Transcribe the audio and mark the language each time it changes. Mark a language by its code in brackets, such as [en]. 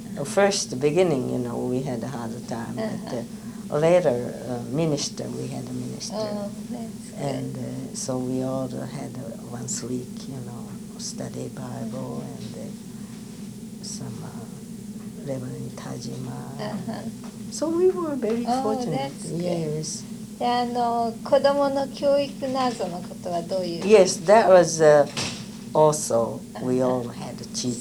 [en] First beginning, you know, we had a hard time, but later minister, we had a minister. Oh, that's good. And so we all had once a week, you know, study Bible and some Reverend Tajima. So we were very fortunate. Oh, that's good. Yes. [ja] で、あの、子供の教育などのことはどういう？ [en] Yes, that was also, we all had a teacher.